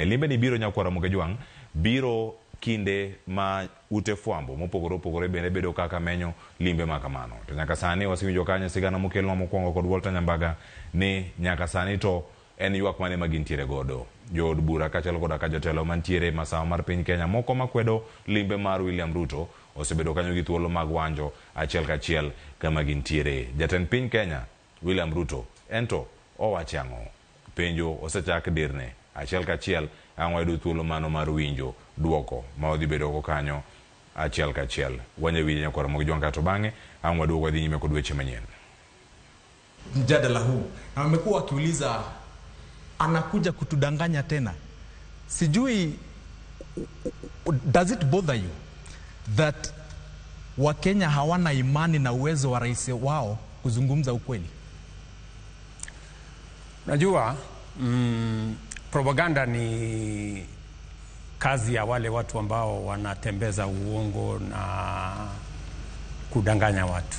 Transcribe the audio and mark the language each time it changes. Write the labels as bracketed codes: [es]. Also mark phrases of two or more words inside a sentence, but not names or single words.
[luo] Limbe ni biro Nyakora mokijwang biro kinde ma ute fwambo mopogore opogore bende bedo kaka menyo limbe makamano to nyaka sani wasewinjo kanyo sigana mokelwa mokwongo kod Walter Nyambaga ni nyaka sani to en ywak mane magintiere godo jood bura kachalo koda ka jotelo mantiere masawa mar piny Kenya moko makwedo limbe mar William Ruto osebedo kanyo gi thuolo mag wanjo achiel kachiel kama gintiere. Jatend piny Kenya William Ruto ento owachango penjo osechak dirne achiel kachiel ang'wedo thuolo mano mar winjo duoko ma odhi bedo go kanyo achiel kachiel wanye winjo Nyakora mokijwang kato bang'e ang'wedo go dhi nyime kod weche manyien. [sw] Mjadala huu na wamekuwa wakiuliza anakuja kutudanganya tena. Sijui, [en] does it bother you that [sw] Wakenya hawana imani na uwezo wa rais wao kuzungumza ukweli? Najua propaganda ni kazi ya wale watu ambao wanatembeza uongo na kudanganya watu.